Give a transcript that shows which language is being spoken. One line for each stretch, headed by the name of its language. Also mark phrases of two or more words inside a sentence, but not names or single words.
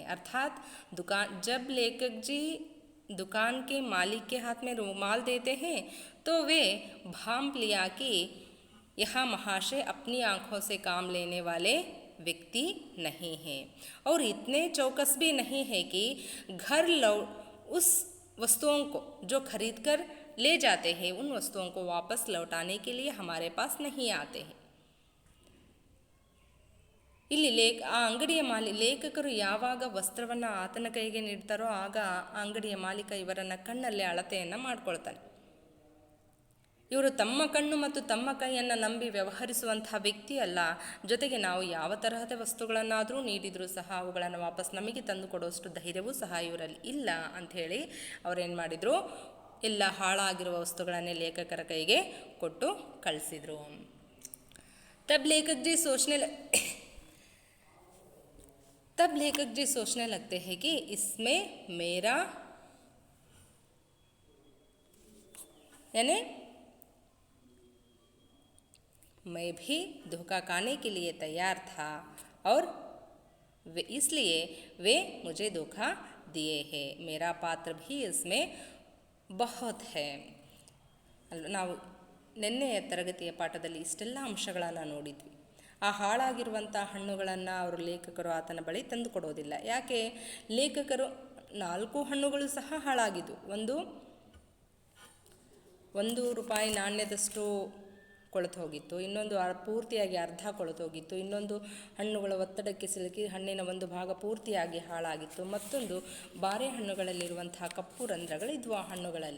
Hindi: अर्थात जब लेखक जी दुकान के मालिक के हाथ में रुमाल देते हैं तो वे भांप लिया कि यह महाशय अपनी आँखों से काम लेने वाले व्यक्ति नहीं हैं और इतने चौकस भी नहीं है कि उस वस्तुओं को जो खरीद कर ले जाते हैं उन वस्तुओं को वापस लौटाने के लिए हमारे पास नहीं आते हैं.
Kannada: ಇಲ್ಲಿ ಅಂಗಡಿಯ ಲೇಖಕರು ಯಾವಾಗ ವಸ್ತ್ರವನ್ನು ಆತನ ಕೈಗೆ ನೀಡ್ತಾರೋ ಆಗ ಆ ಅಂಗಡಿಯ ಮಾಲೀಕ ಇವರನ್ನು ಕಣ್ಣಲ್ಲೇ ಅಳತೆಯನ್ನು ಮಾಡ್ಕೊಳ್ತಾನೆ. ಇವರು ತಮ್ಮ ಕಣ್ಣು ಮತ್ತು ತಮ್ಮ ಕೈಯನ್ನು ನಂಬಿ ವ್ಯವಹರಿಸುವಂತಹ ವ್ಯಕ್ತಿ ಅಲ್ಲ. ಜೊತೆಗೆ ನಾವು ಯಾವ ತರಹದ ವಸ್ತುಗಳನ್ನಾದರೂ ನೀಡಿದರೂ ಸಹ ಅವುಗಳನ್ನು ವಾಪಸ್ ನಮಗೆ ತಂದು ಕೊಡುವಷ್ಟು ಧೈರ್ಯವೂ ಸಹ ಇವರಲ್ಲಿ ಇಲ್ಲ ಅಂಥೇಳಿ ಅವರೇನು ಮಾಡಿದರು, ಎಲ್ಲ ಹಾಳಾಗಿರುವ ವಸ್ತುಗಳನ್ನೇ ಲೇಖಕರ ಕೈಗೆ ಕೊಟ್ಟು ಕಳಿಸಿದರು.
Hindi: ತಬ್ लेखक जी सोचने लगते हैं कि इसमें मेरा यानी मैं भी धोखा खाने के लिए तैयार था और इसलिए वे मुझे धोखा दिए हैं, मेरा पात्र भी इसमें बहुत है.
Kannada: ನಾವು ನಿನ್ನೆಯ ತರಗತಿಯ ಪಾಠದಲ್ಲಿ ಇಷ್ಟೆಲ್ಲ ಅಂಶಗಳನ್ನು ನೋಡಿದ್ವಿ. ಆ ಹಾಳಾಗಿರುವಂಥ ಹಣ್ಣುಗಳನ್ನು ಅವರು ಲೇಖಕರು ಆತನ ಬಳಿ ತಂದು ಕೊಡೋದಿಲ್ಲ. ಯಾಕೆ? ಲೇಖಕರು 4 ಹಣ್ಣುಗಳು ಸಹ ಹಾಳಾಗಿದ್ದು. ಒಂದು ರೂಪಾಯಿ ನಾಣ್ಯದಷ್ಟು ಕೊಳೆತು ಹೋಗಿತ್ತು, ಇನ್ನೊಂದು ಪೂರ್ತಿಯಾಗಿ ಅರ್ಧ ಕೊಳೆತು ಹೋಗಿತ್ತು, ಇನ್ನೊಂದು ಹಣ್ಣುಗಳ ಒತ್ತಡಕ್ಕೆ ಸಿಲುಕಿ ಹಣ್ಣಿನ ಒಂದು ಭಾಗ ಪೂರ್ತಿಯಾಗಿ ಹಾಳಾಗಿತ್ತು, ಮತ್ತೊಂದು ಬಾರೆಹಣ್ಣುಗಳಲ್ಲಿರುವಂತಹ ಕಪ್ಪು ರಂಧ್ರಗಳಿದ್ವು ಆ ಹಣ್ಣುಗಳಲ್ಲಿ.